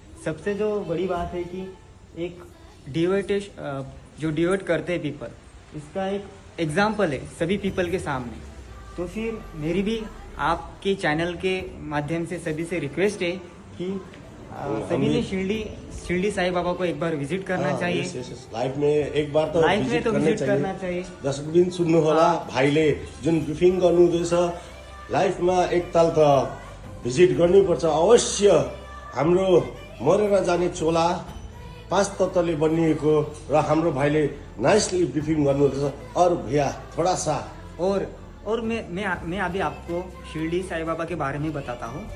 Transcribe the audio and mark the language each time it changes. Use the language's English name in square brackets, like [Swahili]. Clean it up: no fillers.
[Hindi] सबसे जो बड़ी बात है कि एक डिवोट करते हैं पीपल, इसका एक एग्जाम्पल है सभी पीपल के सामने। तो फिर मेरी भी आपके चैनल के माध्यम से सभी से रिक्वेस्ट है कि सभी ने शिरडी साईं बाबा को एक बार विजिट करना चाहिए। लाइफ में एक बार तो विजिट करना चाहिए। [Nepali] दर्शकबिन सुन्नु होला, भाइले जुन ब्रिफिङ गर्नुहुँदैछ, लाइफमा एकताल त भिजिट गर्नुपर्छ अवश्य। हाम्रो मरेर जाने चोला 5 तत्त्वले बनिएको र हाम्रो भाइले नाइसली ब्रिफिङ गर्नुहुँदैछ। [Hindi] और भैया थोड़ा सा और मैं अभी आपको शिरडी साईं बाबा के बारे में बताता हूँ।